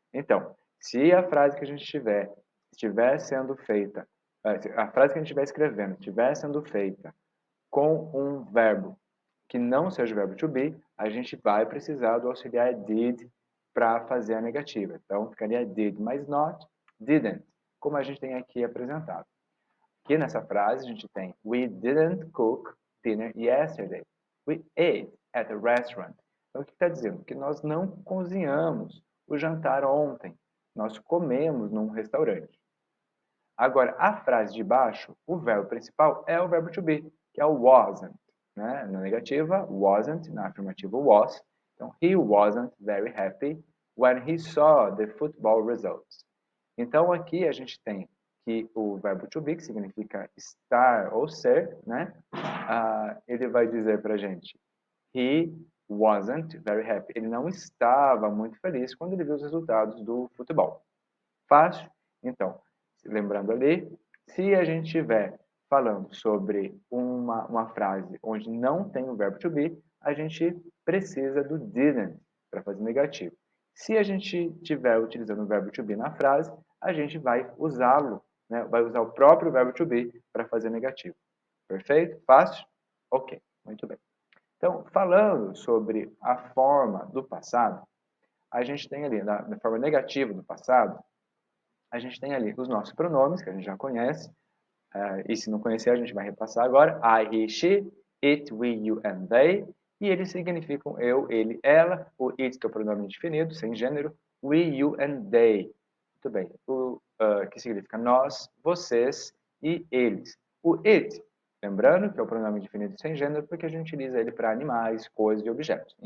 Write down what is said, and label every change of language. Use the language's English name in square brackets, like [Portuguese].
[Portuguese] Então, se a frase que a gente estiver sendo feita, a frase que a gente estiver escrevendo estiver sendo feita com um verbo que não seja o verbo to be, a gente vai precisar do auxiliar did para fazer a negativa. Então, ficaria did mais not, didn't, como a gente tem aqui apresentado. Aqui nessa frase, a gente tem [English] we didn't cook dinner yesterday. We ate at a restaurant. [Portuguese] Então, o que está dizendo? Que nós não cozinhamos o jantar ontem. Nós comemos num restaurante. Agora, a frase de baixo, o verbo principal é o verbo to be, que é o wasn't. Né? Na negativa, wasn't, na afirmativa, was. [English] Então, he wasn't very happy when he saw the football results. [Portuguese] Então, aqui a gente tem que o verbo to be, que significa estar ou ser, né? Ele vai dizer para a gente, [English] he wasn't very happy. [Portuguese] Ele não estava muito feliz quando ele viu os resultados do futebol. Fácil? Então, lembrando ali, se a gente estiver falando sobre uma frase onde não tem o verbo to be, a gente precisa do didn't para fazer negativo. Se a gente estiver utilizando o verbo to be na frase, a gente vai usá-lo, né? Vai usar o próprio verbo to be para fazer negativo. Perfeito? Fácil? Ok, muito bem. Então, falando sobre a forma do passado, a gente tem ali, na forma negativa do passado, a gente tem ali os nossos pronomes, que a gente já conhece, e se não conhecer, a gente vai repassar agora. [English] I, he, she, it, we, you and they. [Portuguese] E eles significam eu, ele, ela. O it, que é o pronome indefinido, sem gênero. [English] We, you and they. [Portuguese] Muito bem. O que significa nós, vocês e eles. O it, lembrando que é o pronome indefinido sem gênero, porque a gente utiliza ele para animais, coisas e objetos.